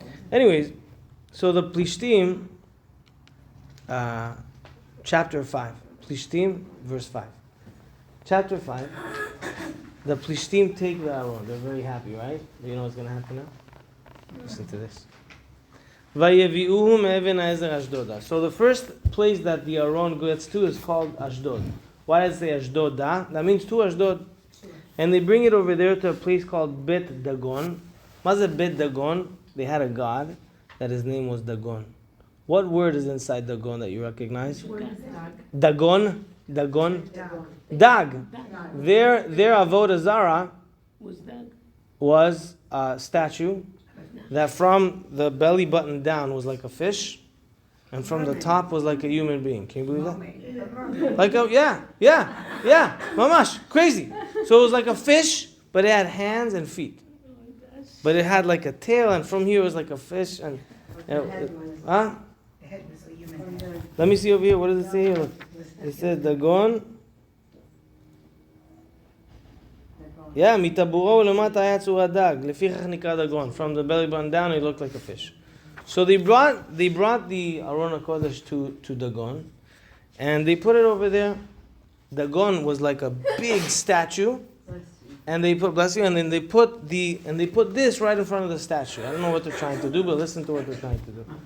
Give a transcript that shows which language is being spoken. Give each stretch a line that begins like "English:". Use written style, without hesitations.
English: Anyways, so the Plishtim, chapter 5. Plishtim, verse 5. Chapter 5, the Plishtim take the Aron. They're very happy, right? You know what's going to happen now? Listen to this.
Hebrew: ויביאוהו מאבן העזר אשדודה.
English: So the first place that the Aron gets to is called Ashdod. Why does it say Ashdoda? That means to Ashdod. And they bring it over there to a place called Bet Dagon. What's a Bet Dagon? They had a god that his name was Dagon. What word is inside Dagon that you recognize? Dagon. Dagon. Dag. Their Avodah Zarah was a statue that from the belly button down was like a fish, and from the top was like a human being. Can you believe that? Like a mamash, crazy. So it was like a fish, but it had hands and feet. But it had like a tail, and from here was like a fish. And The head was a human head. let me see over here. What does it say here? Look. It says Dagon.
Hebrew: Yeah, מטבורו ולמטה היה צור הדג, לפיכך נקרא דגון.
English: From the belly button down, it looked like a fish. So they brought the Aron HaKodesh to Dagon, and they put it over there. Dagon was like a big statue, and they put, bless you, and then they put this right in front of the statue. I don't know what they're trying to do, but listen to what they're trying to do.